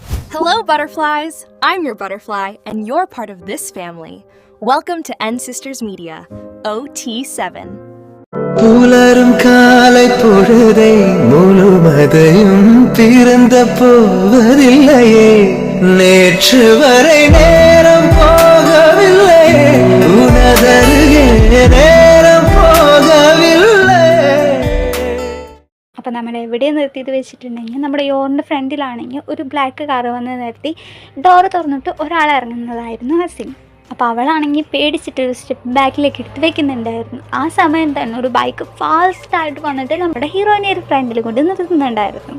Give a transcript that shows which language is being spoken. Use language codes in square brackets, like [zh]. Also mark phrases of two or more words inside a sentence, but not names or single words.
[en] Hello, butterflies! I'm your butterfly, and you're part of this family. Welcome to N Sisters Media, OT7. [ta] புலரும் காலை பொழுதை முழுமதையும் பிறந்த போவதில்லையே நேற்று வரை நேரம் போகவில்லையே உனதருகே நேரம் போகவில்லை. [ml] അപ്പം നമ്മൾ എവിടെ നിർത്തിയത് വെച്ചിട്ടുണ്ടെങ്കിൽ നമ്മുടെ യോറിൻ്റെ ഫ്രണ്ടിലാണെങ്കിൽ ഒരു [en] black car [ml] വന്ന് നിർത്തി ഡോറ് തുറന്നിട്ട് ഒരാൾ ഇറങ്ങുന്നതായിരുന്നു ആ സീൻ. അപ്പോൾ അവളാണെങ്കിൽ പേടിച്ചിട്ട് ഒരു [en] step back [ml] എടുത്ത് വെക്കുന്നുണ്ടായിരുന്നു. ആ സമയം തന്നെ ഒരു [en] bike fast [ml] വന്നിട്ട് നമ്മുടെ ഹീറോയിനെ ഒരു ഫ്രണ്ടിൽ കൊണ്ട് നിർത്തുന്നുണ്ടായിരുന്നു.